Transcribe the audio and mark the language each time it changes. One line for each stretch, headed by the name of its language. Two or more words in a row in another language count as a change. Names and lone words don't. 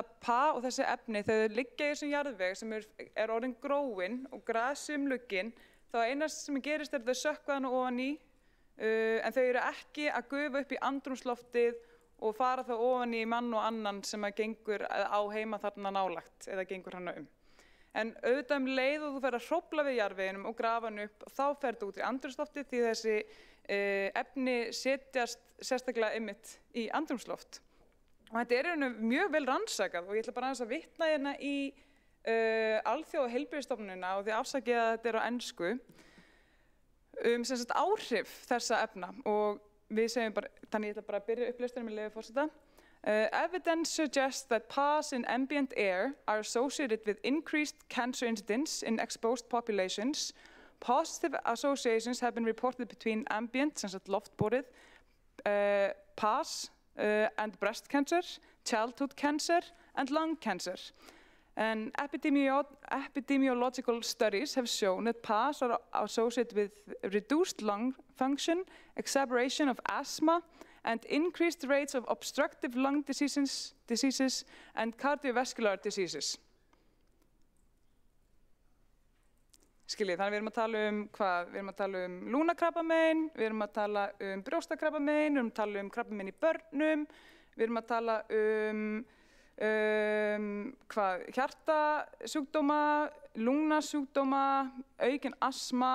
Icelandic: PA og þessi efni þegar þau liggja í þessum jarðveg sem er orðin gróin og grasi lugginn þá einast sem gerist þau sökkva hana ofan í en þau eru ekki að gufa upp í andrúmsloftið og fara þá ofan í mann og annan sem gengur á heima þarna nálægt eða gengur hana En auðvitað leið og þú fer að hrófla við jarðveginum og grafa hann upp og þá fer þetta út í andrúmsloftið því þessi efni setjast sérstaklega einmitt í andrúmsloft. Og þetta mjög vel rannsakað og ég ætla bara aðeins að vitna hérna í Alþjóðaheilbrigðisstofnunina og því afsakið að þetta á ensku sem sagt áhrif þessa efna og við segjum bara, þannig ég ætla bara að byrja upplesturinn með leyfi forseta.
English: Evidence suggests that PAs in ambient air are associated with increased cancer incidence in exposed populations. Positive associations have been reported between ambient,
Icelandic: sem sagt loftborið,
English: PAs and breast cancer, childhood cancer and lung cancer. And epidemiological studies have shown that PAs are associated with reduced lung function, exacerbation of asthma, and increased rates of obstructive lung diseases and cardiovascular diseases.
Icelandic: Skiljið, þannig við erum að tala hvað? Við erum að tala lungnakrabbamein, við erum að tala brjóstakrabbamein, við erum að tala krabbamein í börnum, við erum að tala hvað? Hjartasjúkdóma, lungnasjúkdóma, aukin astma.